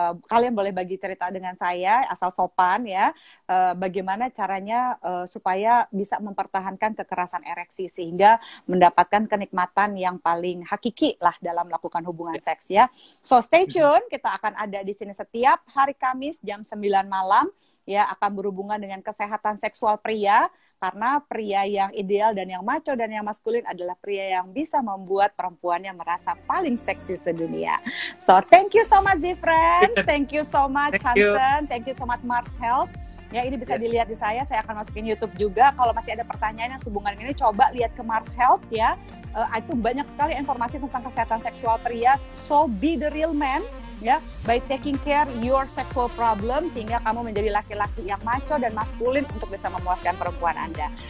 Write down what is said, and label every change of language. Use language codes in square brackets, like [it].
[id] Kalian boleh bagi cerita dengan saya asal sopan ya. Bagaimana caranya supaya bisa mempertahankan kekerasan ereksi sehingga mendapatkan kenikmatan yang paling hakiki lah dalam melakukan hubungan seks ya. [en] So stay tune, [id] kita akan ada di sini setiap hari Kamis jam 9 malam ya, akan berhubungan dengan kesehatan seksual pria, karena pria yang ideal dan yang macho dan yang maskulin adalah pria yang bisa membuat perempuannya merasa paling seksi sedunia. [en] So thank you so much Z-Friends, thank you so much Hansen, thank you so much Mars Health. [id] Ya, ini bisa dilihat di saya akan masukin YouTube juga. Kalau masih ada pertanyaan yang sehubungan ini, coba lihat ke Mars Health ya. Itu banyak sekali informasi tentang kesehatan seksual pria. [en] So be the real man ya, by taking care your sexual problem [id] sehingga kamu menjadi laki-laki yang macho dan maskulin untuk bisa memuaskan perempuan Anda.